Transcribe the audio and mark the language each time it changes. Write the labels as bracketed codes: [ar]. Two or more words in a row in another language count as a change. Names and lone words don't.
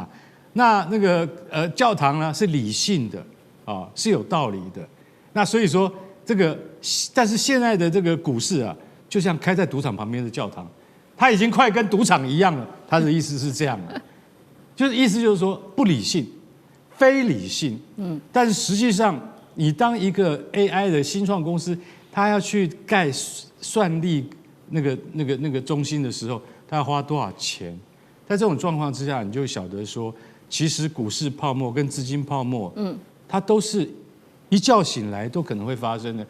[zh] 那個教堂呢是理性的啊，是有道理的。那所以說但是現在的這個股市啊，就像開在賭場旁邊的教堂，它已經快跟賭場一樣了。他的意思是這樣的，意思就是說不理性、非理性。但是實際上，你當一個 AI 的新創公司，它要去蓋算力那個中心的時候，它要花多少錢？在這種狀況之下，你就曉得說，其實股市泡沫跟資金泡沫，它都是一覺醒來都可能會發生的。